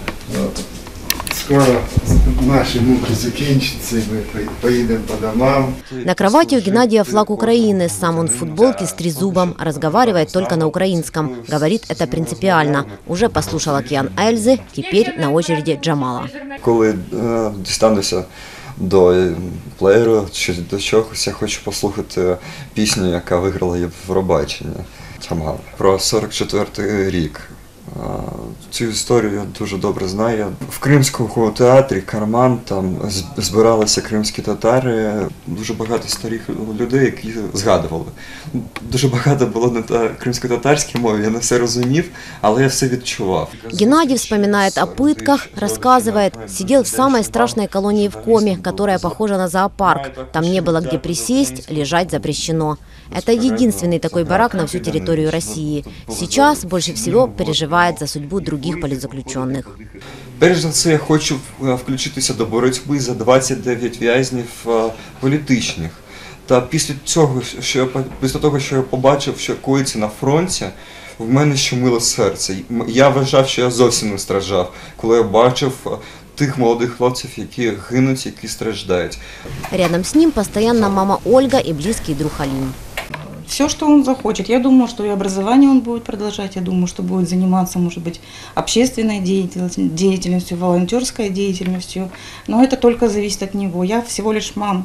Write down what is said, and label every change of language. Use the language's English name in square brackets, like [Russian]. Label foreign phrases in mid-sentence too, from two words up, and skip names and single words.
[Russian] Скоро наши муки закінчаться, и мы поедем по домам. На кровати у Геннадия флаг Украины. Сам он в футболке с трезубом. Разговаривает только на украинском. Говорит это принципиально. Уже послушал океан Эльзы, теперь на очереди Джамала. [Ukrainian] Коли дістануся до плеєру чи до чогось, я хочу послухати пісню, яка виграла Євробачення. Джамала. Про 44-й рік. Цю історію я дуже добре знаю. В Кримському театрі «Карман» там збиралися кримські татари. Дуже багато старих людей, які згадували. Дуже багато було на кримсько-татарській мові, я не все розумів, але я все відчував. [Russian] Геннадий вспоминает о пытках, рассказывает, сидел в самой страшной колонии в Коме, которая похожа на зоопарк. Там не было где присесть, лежать запрещено. Это единственный такой барак на всю территорию России. Сейчас больше всего переживает за судьбу других политзаключенных. [Ukrainian] Перш за все, я хочу включитися до боротьби за 29 в'язнів політичних. Та після того, що я побачив, що коїться на фронті, в мене щемило серце. Я вважав, що я зовсім не страждав, коли я бачив тих [Russian] молодых хлопцев, [Ukrainian] які гинуть, які страждають. [Russian] Рядом с ним постоянно мама Ольга и близкий друг Алим. Все, что он захочет. Я думаю, что и образование он будет продолжать, я думаю, что будет заниматься, может быть, общественной деятельностью, волонтерской деятельностью. Но это только зависит от него. Я всего лишь мама.